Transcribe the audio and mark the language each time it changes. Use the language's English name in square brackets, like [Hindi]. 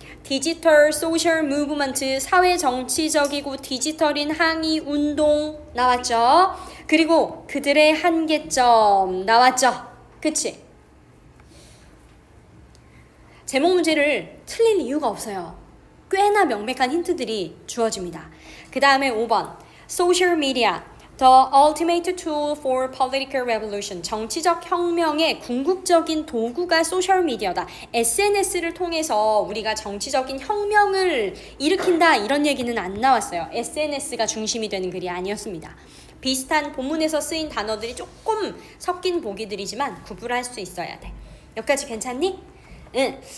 [Korean] 디지털 소셜 무브먼트, 사회 정치적이고 디지털인 항의 운동 나왔죠. 그리고 그들의 한계점 나왔죠. 그치? 제목 문제를 틀릴 이유가 없어요. 꽤나 명백한 힌트들이 주어집니다. 그 다음에 5번 소셜 미디어, [English] The ultimate tool for political revolution. [Korean] 정치적 혁명의 궁극적인 도구가 소셜미디어다. SNS를 통해서 우리가 정치적인 혁명을 일으킨다 이런 얘기는 안 나왔어요. SNS가 중심이 되는 글이 아니었습니다. 비슷한 본문에서 쓰인 단어들이 조금 섞인 보기들이지만 구분할 수 있어야 돼. 여기까지 괜찮니? 응.